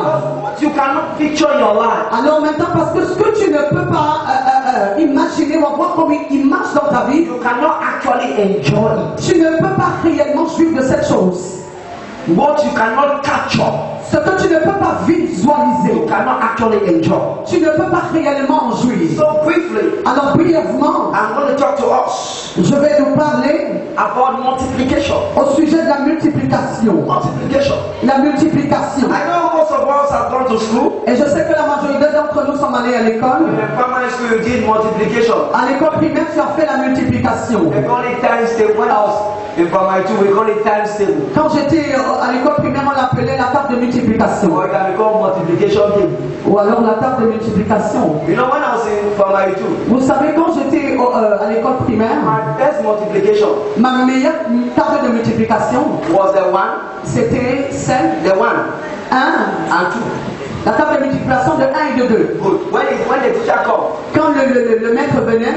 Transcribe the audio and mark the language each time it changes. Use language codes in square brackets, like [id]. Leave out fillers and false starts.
[en] Because what you cannot picture in your life, [fr] Alors maintenant, parce que ce que tu ne peux pas imaginer ou avoir comme une image dans ta vie, [en] you cannot actually enjoy it. [fr] tu ne peux pas réellement jouir de cette chose. [en] What you cannot capture, [fr] Ce que tu ne peux pas visualiser, [en] you cannot actually enjoy. [fr] tu ne peux pas réellement en jouir. [en] So briefly, [fr] Alors brièvement, [en] I'm going to talk to us [fr] je vais nous parler [en] about multiplication. [fr] au sujet de la multiplication. [en] Multiplication. [fr] La multiplication. [en] I know most of us have gone to school. [fr] Et je sais que la majorité d'entre nous sommes allés à l'école. [en] In primary school, you did multiplication. [fr] À l'école primaire, tu as fait la multiplication. [en] We call it times table. When I was in primary two, we call it times table. [fr] Quand j'étais à l'école primaire, on l'appelait la table de multiplication. [en] Or it can be called multiplication table. [fr] Ou alors la table de multiplication. [en] You know, when I was in primary two, [fr] Vous savez, quand j'étais à l'école primaire, [en] my best multiplication [fr] ma meilleure table de multiplication, [en] was the one, [fr] c'était celle [en] the one [fr] 1. [en] and two. [fr] La table de multiplication de 1 et de 2. [en] Good. When the teacher comes, [fr] Quand le maître venait,